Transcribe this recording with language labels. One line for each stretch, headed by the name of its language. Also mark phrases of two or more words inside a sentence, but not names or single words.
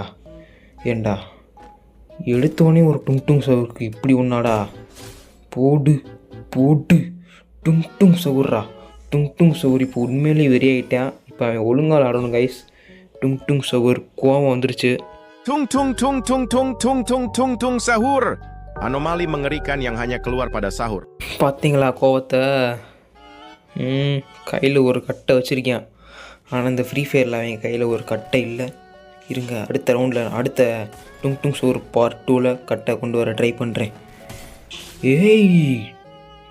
Tamil: ஏண்டா எடுத்தோடனே ஒரு டுங் டுங் சவுருக்கு இப்படி ஒன்றாடா? போடு டுங் டுங் சவுர்ரா. டுங் டுங் சவுர் இப்போ உண்மையிலேயே வெறியாயிட்டான். இப்போ அவன் ஒழுங்காக விளாடணும் கைஸ். டுங் டுங் சவுர் கோவம் வந்துருச்சு.
Indonesian: tung sahur. Anomali mengerikan yang hanya keluar pada sahur.
Tamil: பார்த்தீங்களா கோவத்தை? கையில் ஒரு கட்டை வச்சுருக்கேன். ஆனால் இந்த ஃப்ரீ ஃபயரில் அவன் கையில் ஒரு கட்டை இல்லை. இருங்க, அடுத்த ரவுண்டில் அடுத்த டுங் டுங் சோர் பார்ட் 2ல் கட்டை கொண்டு வர ட்ரை பண்ணுறேன்.